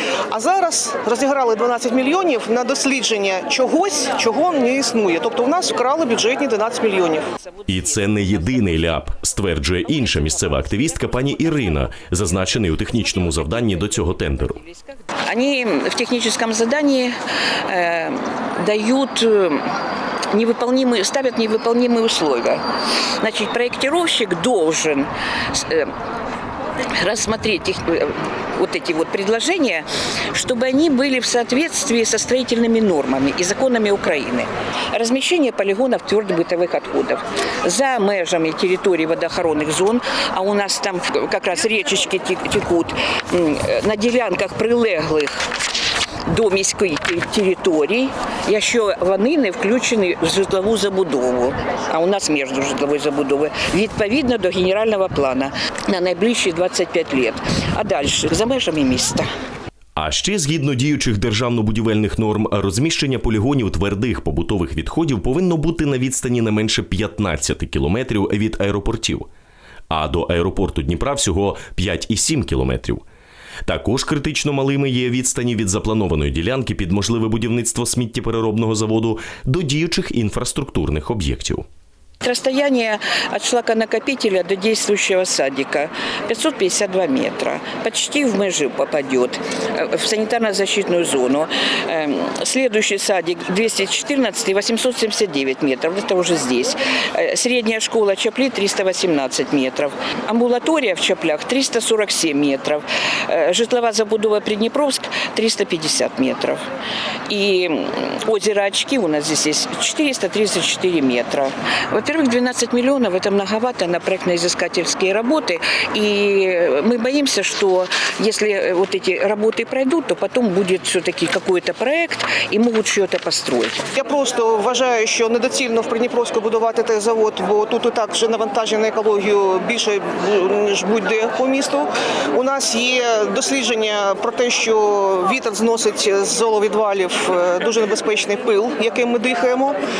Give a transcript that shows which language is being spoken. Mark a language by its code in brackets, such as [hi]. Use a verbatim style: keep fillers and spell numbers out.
[uk] А зараз розіграли дванадцять мільйонів на дослідження чогось, чого не існує. Тобто в нас вкрали бюджетні дванадцять мільйонів. І це не єдиний ляп, стверджує інша місцева активістка пані Ірина, зазначений у технічному завданні до цього тендеру. Вони в технічному завданні е, дають... [ru] невыполнимые, ставят невыполнимые условия. Значит, проектировщик должен э, рассмотреть их, э, вот эти вот предложения, чтобы они были в соответствии со строительными нормами и законами Украины. Размещение полигонов твердых бытовых отходов за межами территории водоохоронных зон, а у нас там как раз речечки текут, э, на делянках [uk] прилеглых до міської території, якщо вони не включені в житлову забудову, а у нас між житловою забудовою, відповідно до генерального плану на найближчі двадцять п'ять років, а далі за межами міста. А ще, згідно діючих державно-будівельних норм, розміщення полігонів твердих побутових відходів повинно бути на відстані не менше п'ятнадцять кілометрів від аеропортів, а до аеропорту Дніпра всього п'ять цілих сім кілометрів. Також критично малими є відстані від запланованої ділянки під можливе будівництво сміттєпереробного заводу до діючих інфраструктурних об'єктів. [ru] Расстояние от шлаконакопителя до действующего садика пятьсот пятьдесят два метра. Почти в межи попадет, в санитарно-защитную зону. Следующий садик двести четырнадцать и восемьсот семьдесят девять метров, это уже здесь. Средняя школа Чапли триста восемнадцать метров. Амбулатория в Чаплях триста сорок семь метров. [uk] Житлова забудова [ru] Приднепровск триста пятьдесят метров. И озеро Очки у нас здесь есть четыреста тридцать четыре метра. Вот Во-первых, двенадцать миллионов – это многовато на проектно-изыскательские работы. И мы боимся, что если вот эти работы пройдут, то потом будет все-таки какой-то проект, и могут что-то построить. [uk] Я просто вважаю, що недоцільно в Придніпровську будувати цей завод, бо тут і так вже навантаження на екологію більше, ніж будь-де по місту. У нас є дослідження про те, що вітер зносить з золовідвалів дуже небезпечний пил, яким ми дихаємо.